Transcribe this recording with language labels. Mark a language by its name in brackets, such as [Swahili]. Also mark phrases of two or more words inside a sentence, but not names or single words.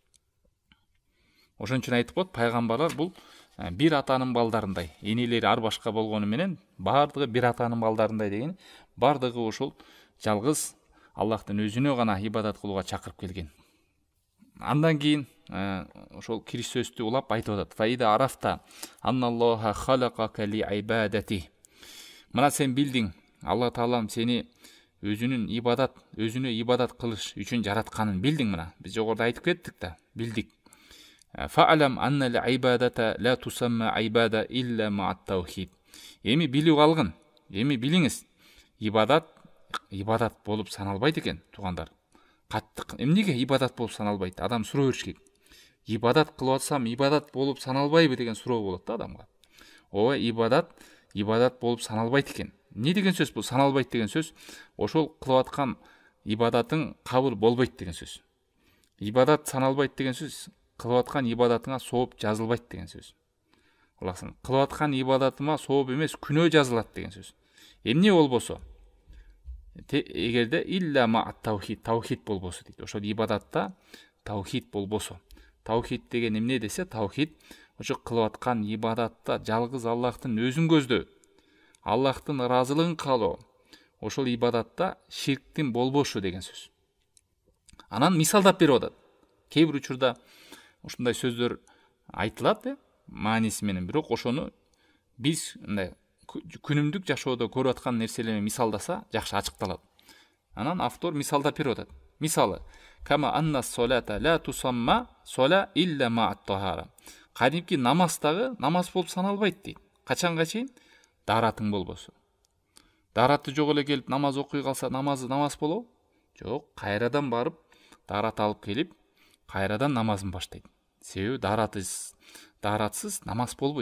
[Kyrgyz] Ошон үчүн айтып коет, пайгамбарлар бул бир атанын балдарындай, энелери ар башка болгону менен бардыгы бир атанын балдарындай деген, бардыгы ошол жалгыз Аллахтын өзүнө гана ибадат кылууга чакырып келген. Андан кийин ошол кириш сөздү улап айтып атат. [Arabic] فإذا عرفت أن الله خلقك لعبادته. [Kyrgyz] Мына сен билдиң, Алла Таалам сени өзүнө ибадат кылыш үчүн жаратканын билдиң. Мына биз жогоруда айтып кеттик да, билдик. [Arabic] فاعلم أن العبادة لا تسمى عبادة إلا مع التوحيد. [Kyrgyz] Эми билип алгын, эми билиңиз, ибадат болуп саналбайт экен, туугандар. Каттык эмнеге ибадат болуп саналбайт? Адам суроо бериш керек. Ибадат кылып атсам, ибадат болуп саналбайбы деген суроо болот да адамга. Ооба, ибадат болуп саналбайт экен. Не деген сөз бул? Саналбайт деген сөз ошол кылып аткан ибадатың кабыл болбойт деген сөз. Ибадат саналбайт деген сөз кылып аткан ибадатыңа сооп жазылбайт деген сөз. Алаксын, кылып аткан ибадатыма сооп эмес, күнөө жазылат деген сөз. Эмне болбосо? Эгерде [Arabic] إلا مع التوحيد [Kyrgyz] болбосо дейт. Ошол ибадатта таухид болбосо. Таухид деген эмне десе, таухид ошо кылып аткан ибадатта жалгыз Аллахтын өзүн көздөө, Аллахтын ыраазылыгын каалоо, ошол ибадатта ширктин болбошу деген сөз. Анан мисалдап берип атат. Кээ бир учурда ушундай сөздөр айтылат, мааниси менен, бирок ошону биз мындай күнүмдүк жашоодо көрүп аткан нерселер менен мисалдаса жакшы ачыкталат. Анан автор мисалдап берип атат. Мисалы, [Arabic] كما أن الصلاة لا تسمى صلاة إلا مع الطهارة. [Kyrgyz] Кадимки намаздагы намаз болуп саналбайт дейт. Качанга чейин? Даратың болбосо. Дараты жок эле келип намаз окуй калса намаз болобу? Жок, кайрадан барып дарат алып келип, кайрадан намазын баштайт. Себеби даратсыз намаз болбойт.